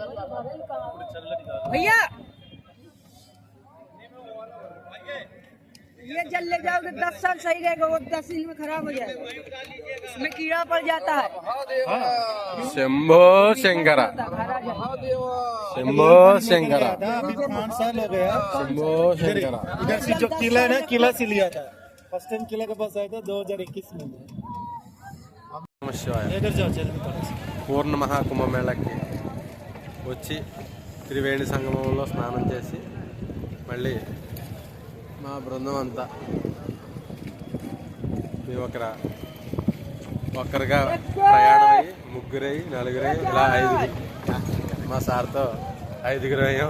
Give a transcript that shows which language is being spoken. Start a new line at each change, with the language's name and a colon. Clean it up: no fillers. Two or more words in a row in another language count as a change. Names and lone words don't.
Hindi: भैया ये जल ले जाओगे 10 साल सही रहेगा, वो 10 दिन में खराब हो जाएगा, इसमें कीड़ा पड़ जाता है।
Telugu: శంభో శంకర శంభో శంకర
Hindi: अभी 5 साल हो गया।
Telugu: శంభో శంకర
Hindi: इधर से जो किला है ना, किला से लिया था।
English: first time
Hindi: किला के पास आया था 2021 में।
Telugu: నమః శివాయ.
Hindi: इधर जाओ चल निकल।
Telugu: పూర్ణ మహాకుంభమేళకి వచ్చి త్రివేణి సంగమంలో స్నానం చేసి మళ్ళీ మా బృందం అంతా మేము ఒక్కరుగా ప్రయాణం అయ్యి ముగ్గురై నలుగురై ఇలా ఐదుగురు మా సార్తో ఐదుగురు అయ్యాం.